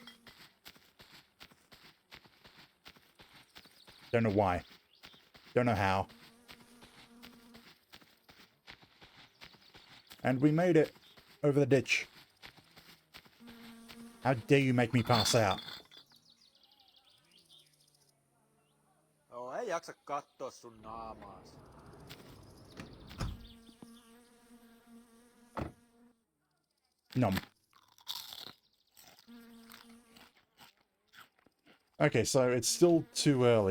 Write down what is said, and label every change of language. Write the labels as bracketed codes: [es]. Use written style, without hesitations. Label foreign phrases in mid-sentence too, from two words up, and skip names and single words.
[en] Don't know why. Don't know how. And we made it over the ditch. How dare you make me pass out? [fi] Joo, ei jaksa katsoa sun naamaas. Nom. [en] Okay, so it's still too early.